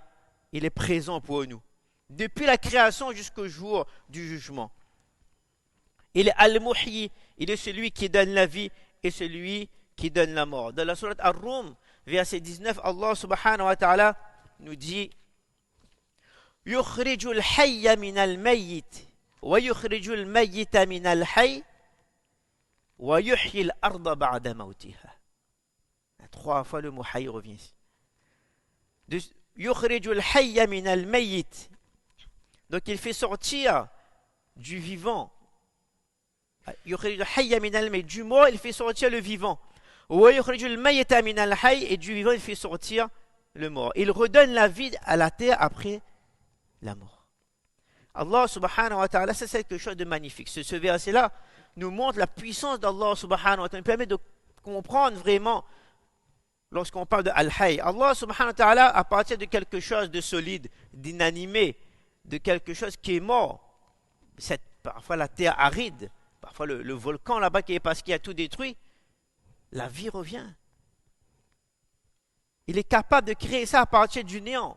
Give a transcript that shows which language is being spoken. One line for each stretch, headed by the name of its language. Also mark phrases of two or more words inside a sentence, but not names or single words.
French: Il est présent pour nous. Depuis la création jusqu'au jour du jugement. Il est Al-Muhyi, il est celui qui donne la vie et celui qui donne la mort. Dans la sourate Ar-Rum, verset 19,
Arabic: الله سبحانه وتعالى
French: nous dit
Arabic: يخرج الحي من الميت ويخرج الميت من الحي ويحيي الأرض بعد موتها.
French: 3 fois le mot hayy revient ici.
Arabic: يخرج الحي من الميت.
French: Donc il fait sortir du vivant.
Arabic: يخرج الحي من الميت.
French: Du mort, il fait sortir le vivant. Et du vivant, il fait sortir le mort. Il redonne la vie à la terre après la mort.
Arabic: الله سبحانه وتعالى,
French: c'est quelque chose de magnifique. Ce verset-là nous montre la puissance d'
Arabic: الله سبحانه وتعالى.
French: Il permet de comprendre vraiment lorsqu'on parle de Al-Hayy.
Arabic: الله سبحانه وتعالى,
French: à partir de quelque chose de solide, d'inanimé, de quelque chose qui est mort, parfois la terre aride, parfois le volcan là-bas qui est parce qu'il a tout détruit, la vie revient. Il est capable de créer ça à partir du néant.